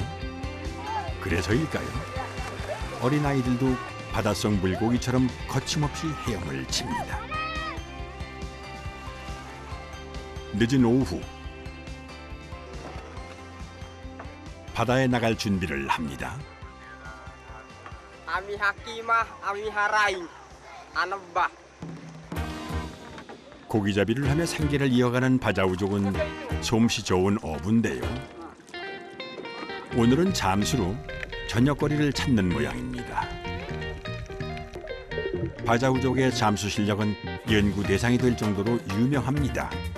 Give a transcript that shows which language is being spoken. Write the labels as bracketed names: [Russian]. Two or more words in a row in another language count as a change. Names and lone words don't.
[Korean] 그래서일까요? 어린아이들도 바닷속 물고기처럼 거침없이 헤엄을 칩니다. 늦은 오후, 바다에 나갈 준비를 합니다. [West Coast Bajau] Ami hakimah, ami haraing, anabah. [Korean] 고기잡이를 하며 생계를 이어가는 바자우족은 솜씨 좋은 어부인데요. 오늘은 잠수로 저녁거리를 찾는 모양입니다. 바자우족의 잠수 실력은 연구 대상이 될 정도로 유명합니다.